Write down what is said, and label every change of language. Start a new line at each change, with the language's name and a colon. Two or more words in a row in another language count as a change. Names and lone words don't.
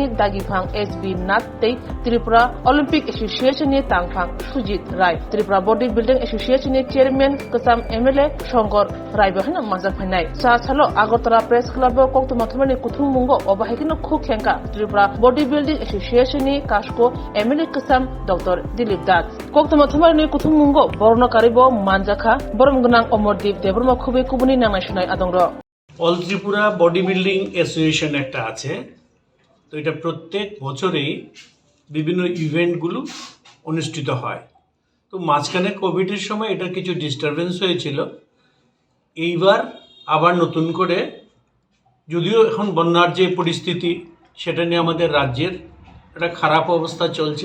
Kok Borok: दागिफां एसबी नाथ तै त्रिपुरा ओलम्पिक एसोसिएशननि तांफां सुजित राय त्रिपुरा बडी बिल्डिं एसोसिएशननि चेयरमैन कसाम एमएलए शंकर रायबहन मानजाक फाइनाय सा सालो आगरतला प्रेस क्लब कक्तमाथमानि कुथुं मुंगो अबाहायकिनो खुखेंका त्रिपुरा बडी बिल्डिं एसोसिएशननि कास्को एमएलए कसाम डॉक्टर दिलीप दास कक्तमाथमानि कुथुं मुंगो बर्णकारिबो मानजाखा बरम गोनां अमरदीप देब्रमा खुबै कुबुनि नांनाय सुनाय आदंर
Bangla: অল ত্রিপুরা বডি বিল্ডিং অ্যাসোসিয়েশন একটা আছে। তো এটা প্রত্যেক বছরেই বিভিন্ন ইভেন্টগুলো অনুষ্ঠিত হয়। তো মাঝখানে কোভিডের সময় এটা কিছু ডিস্টারবেন্স হয়েছিল। এইবার আবার নতুন করে, যদিও এখন বন্যার যে পরিস্থিতি সেটা নিয়ে আমাদের রাজ্যের একটা খারাপ অবস্থা চলছে।